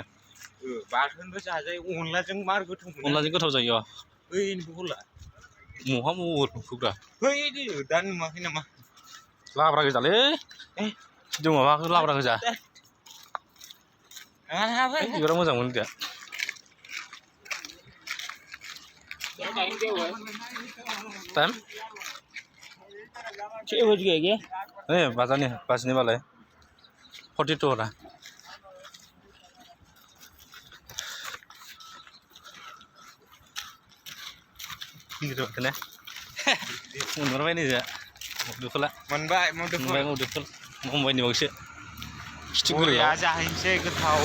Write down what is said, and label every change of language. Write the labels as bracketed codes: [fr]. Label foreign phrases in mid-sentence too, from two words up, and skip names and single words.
[brx] बाथोनबो जाजायो अनलाजों मार गोथाव मोनो अनलाजों गोथाव जायो बै महला महा महर नुखोब्रा बै दा नुवाखै नामा लाब्रा गोजालै दङ माबाखौ लाब्रा गोजा बिबारा मोजां मोनो दे टाइम [hi] 6 बज गए क्या बजने वाला है 42 हो रहा है [brx] गिदिरखौनो मोनबाय निजा मुदुफुला मोनबाय मुदुफुल मुम्बाइनि बावसो खिथिगुरिया जाहैनोसै गोथाव